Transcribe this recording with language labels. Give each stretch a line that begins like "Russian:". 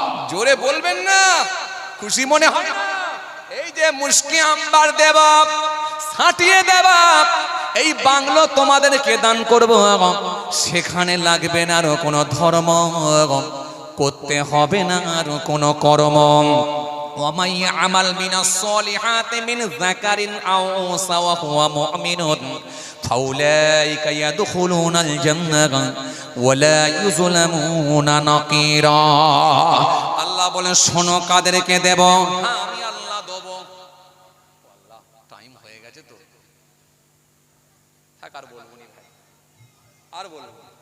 Bangla: জোরে বলবেন না, খুশি মনে হয় না? এই যে মুশকে আম্বার দেব, সাঁটিয়ে দেব, এই বাংলো তোমাদেরকে দান করব। সেখানে লাগবে না আর কোনো ধর্ম, করতে হবে না আর কোনো কর্ম।
Arabic: ومن يعمل من الصالحات من ذكر أو أنثى وهو مؤمن فأولئك يدخلون الجنة ولا يظلمون نقيرا।
Bangla: আল্লাহ বলেন শোনো কাদেরকে দেব, আমি আল্লাহ দেব। আল্লাহ টাইম হয়ে গেছে তো, থাক আর বলবো না ভাই, আর বলবো।